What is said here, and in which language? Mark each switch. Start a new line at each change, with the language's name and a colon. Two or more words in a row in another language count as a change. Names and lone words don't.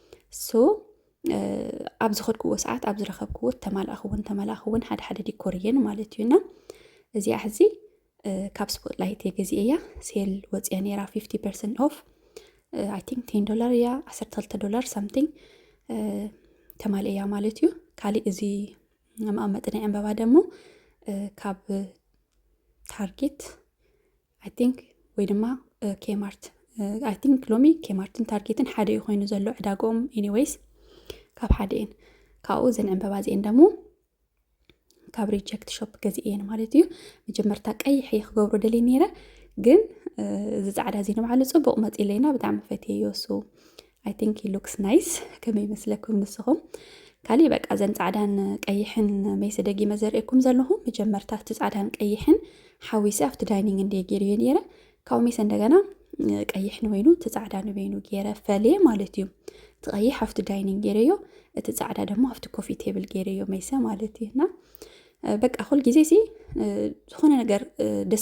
Tigrinya: ኣብ ዝኸድክዎ ሰዓት ኣብ ዝረኸብክዎ ተመላእኽውን ሓደ ዲኮር እየን ማለት እዩና እዚኣ ሕዚ ካብ ስፖትላይት የገዚአ እያ ሴል ወፅያ ነይራ 50%
English: off I think
Tigrinya: $10 እያ $12 ሳምቲንግ ተማልእያ ማለት እዩ ካሊእ እዚ መቐመጢ ናይ ዕምበባ ደሞ ካብ ታርጌት
English: I think
Tigrinya: ወይ ድማ ኬማርት
English: I think
Tigrinya: ሎሚ ኬማርትን ታርጌትን ሓደ እዩ ኮይኑ ዘሎ ዕዳጎም ኤኒዌይስ ካብ ሓደ እየን ካብኡ ዘን ዕምበባ እዚአን ደሞ ካብ ሪጀክት ሾፕ ገዚአን ማለት እዩ መጀመርታ ቀይሕ ይኽገብሮ ደልየ ነይረ ግን እዚ ጻዕዳ እዚ ንባዕሉ ጽቡቕ መጺለይና ብጣዕሚ ፈትየዮ
English: so I think he looks nice
Tigrinya: ከመይ ይመስለኩም ንስኹም ካሊ በቃ ዘን ጻዕዳን ቀይሕን መይሰ ደጊመ ዘርእየኩም ዘለኹ መጀመርታ እቲ ጻዕዳን ቀይሕን ሓዊሰ ኣብቲ ዳይኒንግ እንደ ገይርዮ ነይረ ካብኡ መይሰ እንደገና ቀይሕ ንበይኑ እቲ ጻዕዳ ንበይኑ ገይረ ፈለየ ማለት እዩ እቲ ቀይሕ ኣብቲ ዳይኒንግ ገይረዮ እቲ ጻዕዳ ደግሞ ኣብቲ
English: coffee table
Tigrinya: ገይረዮ መይሰ ማለት እዩና በቃ ኩል ግዜ ሲ ዝኾነ ነገር ደስ